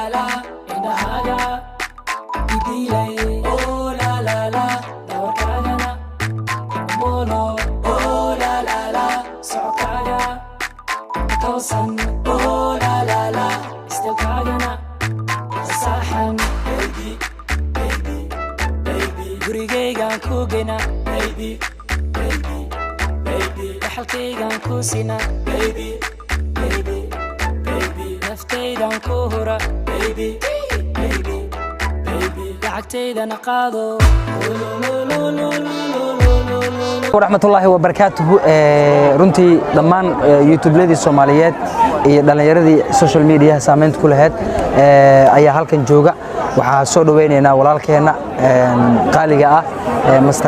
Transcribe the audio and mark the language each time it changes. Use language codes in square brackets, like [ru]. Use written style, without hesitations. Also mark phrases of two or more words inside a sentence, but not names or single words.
[so] la indhahaaga idilay oh la la la dawarkaagana molo oh la la la socodkaaga toosan oh la la la istalkaagana saxan [en] baby baby baby [so] gurigaygaan ku gena [en] baby baby baby [so] dhaxalkaygaan ku sina [en] baby baby baby [so] naftaydaan ku hura [en] baby baby [so] lacagtaydana qaado. [ar] ورحمة الله وبركاته [so] runtii dhammaan youtube-ladii Soomaaliyeed iyo dhalinyaradii [en] social media [so] saameynta ku lahayd ayaa halkan jooga waxaa soo dhaweynaynaa walaalkeena qaaliga ah Mr.